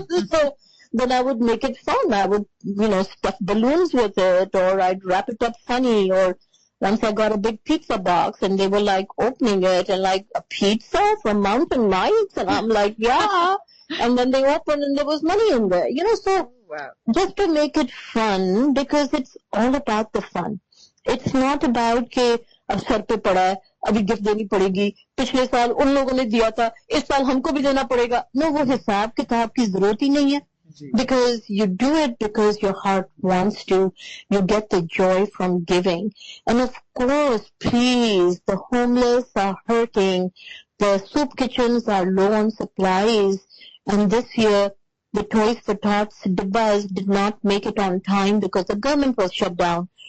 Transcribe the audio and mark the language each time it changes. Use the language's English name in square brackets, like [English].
[English] So then I would make it fun. I would, stuff balloons with it, or I'd wrap it up funny, or once I got a big pizza box and they were like opening it and like, a pizza from Mountain Nights? And I'm like, yeah. And then they opened and there was money in there, so wow. Just to make it fun, because it's all about the fun. It's not about [Hindi] कि अब sir पे पड़ा है, अभी gift देनी पड़ेगी, पिछले साल उन लोगों ने दिया था, इस साल हमको भी देना पड़ेगा. No, वो हिसाब किताब की जरूरत ही नहीं है. [English] Because you do it because your heart wants to. You get the joy from giving. And of course, please, the homeless are hurting. The soup kitchens are low on supplies. And this year, the Toys for Tots dibbas did not make it on time because the government was shut down.